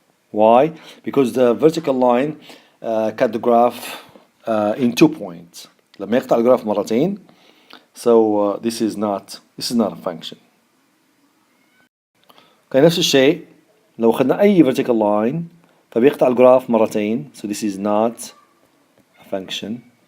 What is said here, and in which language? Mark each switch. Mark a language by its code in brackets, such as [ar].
[en] Why? Because the vertical line cut the graph in 2 points. [ar] لما يقطع الجراف مرتين. [en] So this is not a function. [ar] okay, نفس الشيء لو أخذنا أي vertical line فبيقطع الجراف مرتين. [en] So this is not a function.